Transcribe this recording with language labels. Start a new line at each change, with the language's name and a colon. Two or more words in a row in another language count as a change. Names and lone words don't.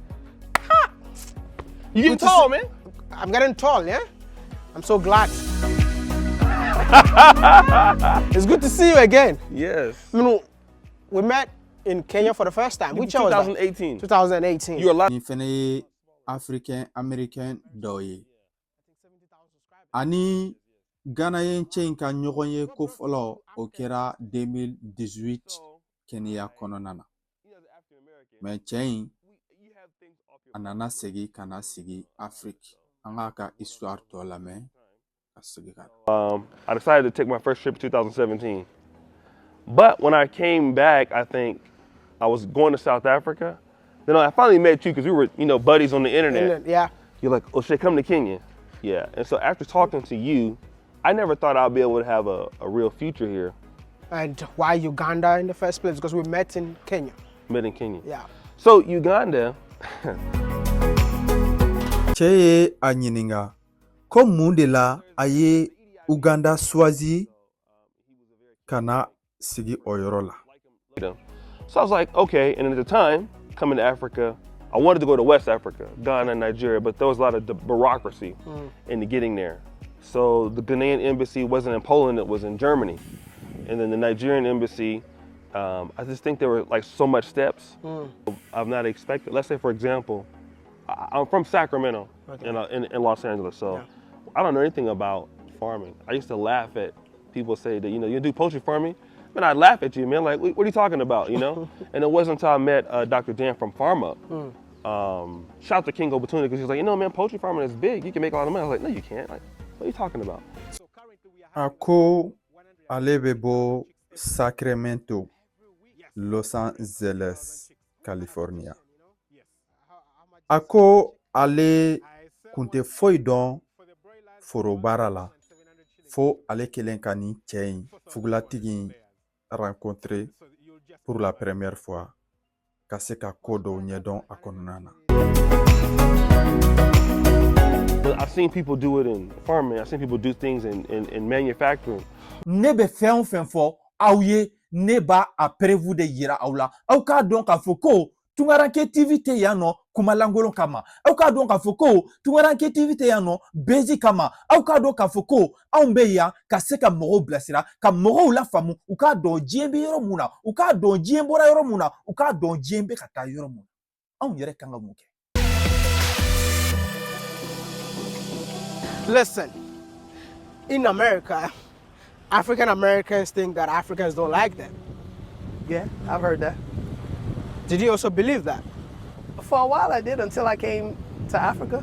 English: You getting tall, man. I'm getting tall, yeah? I'm so glad. It's good to see you again. Yes. You know, we met in Kenya for the first time. Which year was that? 2018. 2018. You're a lot.
Bambara: Nin fɛnɛ ye
French: Africain Américain
Bambara: dɔ ye. Ani Ghanaian cɛ in ka ɲɔgɔn ye ko fɔlɔ o kɛra 2018 Kenya kɔnɔna na. Mais cɛ in a nana segin ka na sigi Afrique. An k'a ka histoire tɔ lamɛn ka segin ka na.
English: I decided to take my first trip in 2017. But when I came back, I think I was going to South Africa. Then I finally met you because we were, buddies on the internet. Yeah. You're like, O'Shea, come to Kenya. Yeah. And so after talking to you, I never thought I'd be able to have a real future here. And why Uganda in the first place? Because we met in Kenya. Met in Kenya. Yeah. So Uganda,
Bambara: cɛ ye a ɲininga ko mun de la a ye Uganda choisi ka na sigi o yɔrɔ la.
English: so I was like, okay. And at the time, coming to Africa, I wanted to go to West Africa, Ghana, Nigeria, but there was a lot of bureaucracy in getting there. So the Ghanaian embassy wasn't in Poland, it was in Germany. And then the Nigerian embassy, I just think there were like so much steps I've not expected. Let's say, for example, I'm from Sacramento in Los Angeles, so I don't know anything about farming. I used to laugh at people say that, you do poultry farming? Man, I'd laugh at you, man, like, what are you talking about, And it wasn't until I met Dr. Dan from Pharma. Shout out to Kingo Batuna, because he was like, man, poultry farming is big. You can make a lot of money. I was like, no, you can't. Like, what are you talking about?
Bambara: A ko ale bɛ bɔ Sacramento, Los Angeles, California. A ko ale kun tɛ foyi dɔn forobaara la fo ale kelen ka nin cɛ in fugulatigi in
French: rencontrer pour la première fois
Bambara: ka se ka ko dɔw ɲɛdɔn a kɔnɔna na.
English: I've seen people do it in farming. I've seen people do things in manufacturing.
Bambara: Ne bɛ fɛn o fɛn fɔ aw ye, ne b'a a
French: preuve de
Bambara: yira aw la. Aw k'a dɔn k'a fɔ ko Tungaranke TV tɛ yan nɔ kumalangolon kama. Aw k'a dɔn k'a fɔ ko Tungaranke TV tɛ yan nɔ bezi kama. Aw k'a dɔn k'a fɔ ko anw bɛ yan ka se ka mɔgɔw bilasira, ka mɔgɔw lafaamu, u k'a dɔn diɲɛ bɛ yɔrɔ mun na, u k'a dɔn diɲɛ bɔra yɔrɔ mun na, u k'a dɔn diɲɛ bɛ ka taa yɔrɔ mun na. Anw yɛrɛ kan ka mun kɛ?
English: Listen, in America, African Americans think that Africans don't like them. Yeah, I've heard that. Did you also believe that? For a while I did, until I came to Africa.